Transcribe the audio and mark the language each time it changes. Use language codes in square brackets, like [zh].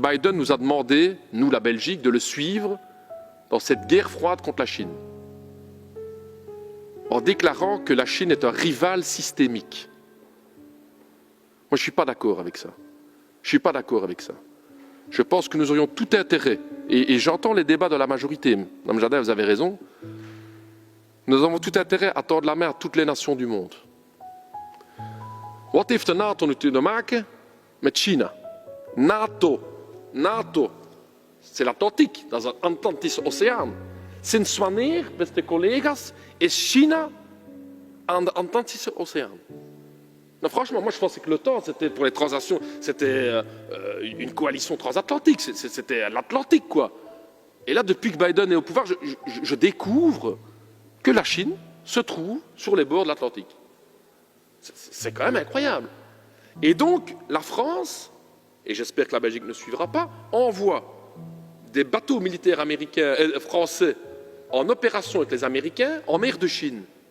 [fr] Biden nous a demandé, nous la Belgique, de le suivre dans cette guerre froide contre la Chine, en déclarant que la Chine est un rival systémique. Moi, je ne suis pas d'accord avec ça. je pense que nous aurions tout intérêt, et j'entends les débats de la majorité, Mme Jadin, vous avez raison, nous avons tout intérêt à tordre la main à toutes les nations du monde. [nl] Wat heeft de NATO nu te maken met China? NATO, [fr] c'est l'Atlantique, [nl] dat is een Atlantische Oceaan. Sinds wanneer, beste collega's, is China aan de Atlantische Oceaan? [fr] Non, franchement, moi je pensais que l'OTAN, c'était pour les transactions, c'était une coalition transatlantique, c'était l'Atlantique, quoi. Et là, depuis que Biden est au pouvoir, je découvre que la Chine se trouve sur les bords de l'Atlantique. C'est quand même incroyable. Et donc, la France, et j'espère que la Belgique ne suivra pas, envoie des bateaux militaires américains, français en opération avec les Américains en mer de Chine.